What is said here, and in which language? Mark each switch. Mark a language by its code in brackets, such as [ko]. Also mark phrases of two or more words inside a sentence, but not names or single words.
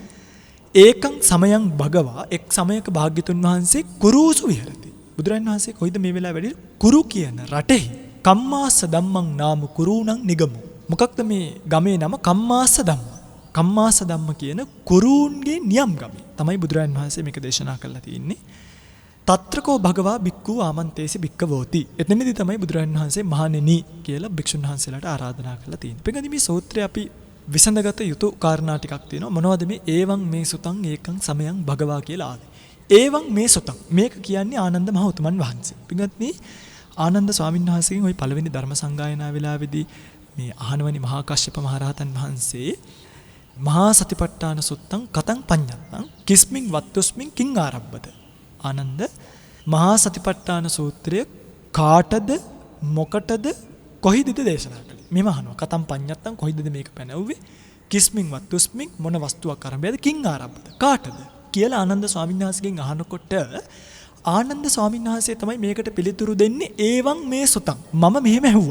[pi] ඒකං සමයං භගවා [si] එක් සමයක භාග්‍යතුන් වහන්සේ කුරුසු විහෙරති. බුදුරජාණන් වහන්සේ කොයිද මේ වෙලාවේ වැඩි කුරු කියන රටෙහි [pi] කම්මාස ධම්මං නාම කුරුණං නිගමු. [si] මොකක්ද මේ ගමේ නම? කම්මාස ධම්ම. කම්මාස ධම්ම කියන කුරුන්ගේ නියම් ගමේ තමයි බුදුරජාණන් වහන්සේ මේක දේශනා කරලා තියෙන්නේ. [pi] తත්‍රකෝ භගවා බික්ඛු ආමන්තේසි බික්ඛවෝති. [si] එතනදී තමයි බුදුරජාණන් වහන්සේ මහණෙනි කියලා භික්ෂුන් වහන්සේලාට ආරාධනා කරලා තියෙන්නේ. පිටකදී මේ සූත්‍රය අපි විසඳගත යුතු කාරණා ටිකක් තියෙනවා. මොනවද මේ [pi] ඒවං මේ සුතං ඒකං සමයං භගවා [si] කියලා ආවේ. [pi] ඒවං මේ සුතං [si] මේක කියන්නේ ආනන්ද මහ උතුමන් වහන්සේ. පිටකදී ආනන්ද ස්වාමීන් වහන්සේගෙන් ওই පළවෙනි ධර්ම සංගායනා වෙලාවේදී මේ අහනවනි මහා කාශ්‍යප මහ රහතන් වහන්සේ [pi] මහා සතිපට්ඨාන සුත්තං කතං පඤ්ඤත්තං කිස්මින් වත්තුස්මින් කිං ආරබ්බද. [si] ආනන්ද මහා සතිපට්ඨාන සූත්‍රය කාටද මොකටද කොහිදද දේශනා කළේ? මෙම අහනවා. [pi] කතං පඤ්ඤත්තං [si] කොහිදද මේක පැනවුවේ? [pi] කිස්මින් වත්තුස්මින් [si] මොන වස්තුවක් ආරම්භයද? [pi] කිං ආරබ්බද [si] කාටද කියලා ආනන්ද ස්වාමීන් වහන්සේගෙන් අහනකොට ආනන්ද ස්වාමීන් වහන්සේ තමයි මේකට පිළිතුරු දෙන්නේ [pi] ඒවං මේ සුතං [si] මම මෙහෙම ඇහුවා.